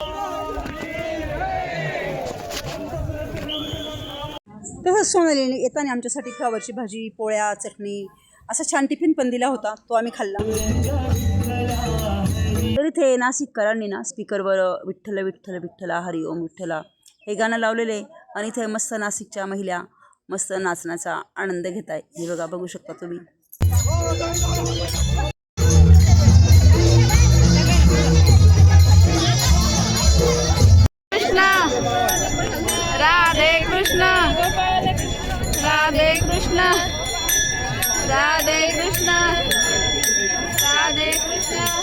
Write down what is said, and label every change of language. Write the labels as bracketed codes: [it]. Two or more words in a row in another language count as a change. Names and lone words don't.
[mr] तसंच सोनालीने येताना आमच्यासाठी फ्लावरची भाजी, पोळ्या, चटणी असा छान टिफिन पण दिला होता. तो आम्ही खाल्ला. तर इथे नाशिककरांनी ना स्पीकरवर विठ्ठल विठ्ठल विठ्ठला हरी ओम विठ्ठला हे गाणं लावलेलं आहे. आणि इथे मस्त नाशिकच्या महिला मस्त नाचण्याचा आनंद घेत आहे. हे बघा, बघू शकता तुम्ही. राधे कृष्ण राधे कृष्ण राधे कृष्ण राधे कृष्ण